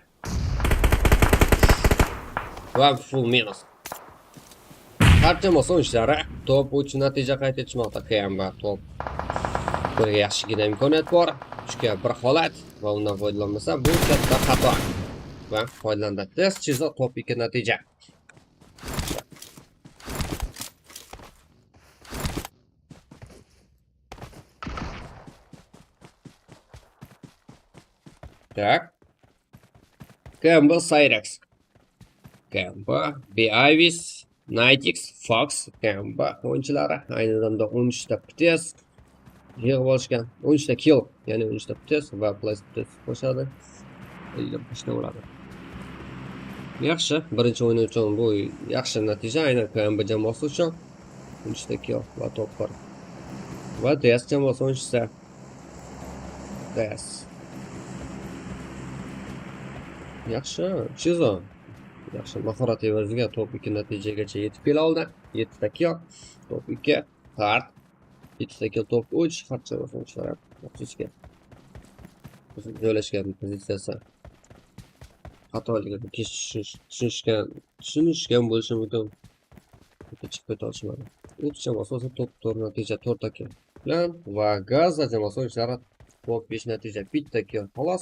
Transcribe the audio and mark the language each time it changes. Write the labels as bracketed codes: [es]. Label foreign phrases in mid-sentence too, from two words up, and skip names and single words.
[uz] Va full minus. Barcha o'yinchilari top 3 natija qayd etishmoqda. Kamba top 1ga yaxshigina imkoniyat bor. 3ga bir holat va undan foydalanmasa bu katta xato. Va foydalandi. Test chizo top 2 natija. [ru] Так. Кэмпбелл Сайрекс. [uz] Kamba, Beavis, Nightix, Fox, Kamba o'yinchilari ayni damda 13 ta PTS yig'ib olishgan. 13 ta kill, ya'ni 13 ta PTS va plus PTS qo'shadi. 50 ta bo'ladi. Yaxshi, birinchi o'yin uchun bu yaxshi natija, aynan Kamba jamoasi uchun 13 ta kill va top 1. Va DS jamoasi o'yinchisi. DS. Yaxshi, Chizo. Yaxshi, mahorat evaziga top 2 natijagacha yetib kela oldi. 7 ta kill, top 2, hard. 7 ta kill, top 3, hard jamoasi o'yinchilari. Yaxshi. Joylashgan pozitsiyasi xatoligini tushunishgan bo'lishi mumkin. Chiqib keta olishmadi. 3 jamoasi esa top 4 natija 4 ta kill bilan va Gaza jamoasi o'yinchilari top 5 natija 1 ta kill xolos.